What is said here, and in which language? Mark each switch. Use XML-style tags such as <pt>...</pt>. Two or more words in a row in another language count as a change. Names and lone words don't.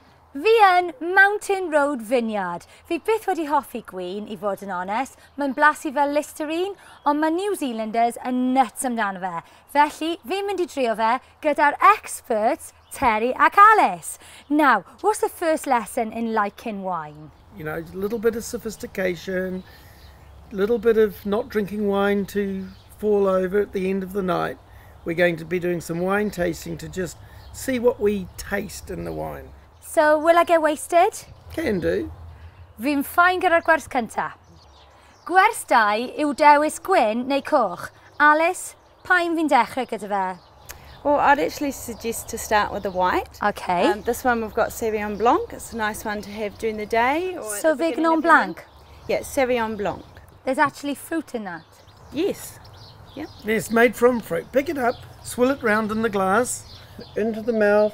<cy>Fi yn Mountain Road Vineyard. Fi byth wedi hoffi gwin, I fod yn onest. Mae'n blasu fel Listerine, ond mae New Zealanders yn nuts amdano fe. Felly, fi'n mynd I drio fe gyda'r experts Terry ac Alice.</cy> <en>Now, what's the first lesson in liking wine? You know, a little bit of sophistication, a little bit of not drinking wine to fall over at the end of the night. We're going to be doing some wine tasting to just see what we taste in the wine. So, will I get wasted? Can do.</en> <cy>Fi'n ffain gyda'r gwers cynta. Gwers 2 yw dewis gwyn neu coch. Alice, pa'n fi'n dechrau gyda fe?</cy> <en>Well, I'd actually suggest to start with the white. Okay. This one we've got Sauvignon Blanc. It's a nice one to have during the day. Or Sauvignon Blanc? Yeah, Sauvignon Blanc. There's actually fruit in that? Yes. Yeah. Yes, made from fruit. Pick it up, swill it round in the glass, into the mouth.</en>